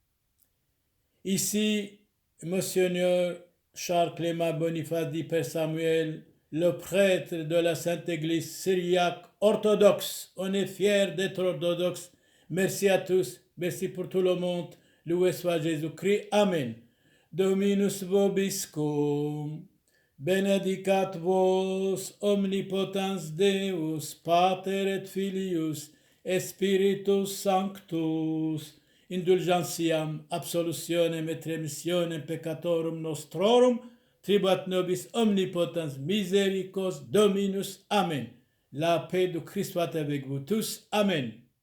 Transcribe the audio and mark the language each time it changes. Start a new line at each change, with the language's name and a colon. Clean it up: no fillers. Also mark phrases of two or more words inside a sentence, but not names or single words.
French: Ici, Monseigneur Charles Clément Boniface dit Père Samuel, le prêtre de la Sainte Église syriaque orthodoxe. On est fiers d'être orthodoxe. Merci à tous. Merci pour tout le monde. Loué soit Jésus-Christ.
Latin: Amen. Dominus vobiscum. Benedicat vos omnipotens Deus, Pater et Filius, et Spiritus Sanctus, indulgentiam, absolutionem et remissionem peccatorum nostrorum, tribuat nobis omnipotens misericors Dominus. Amen.
French: La paix de Christ soit avec vous tous. Amen.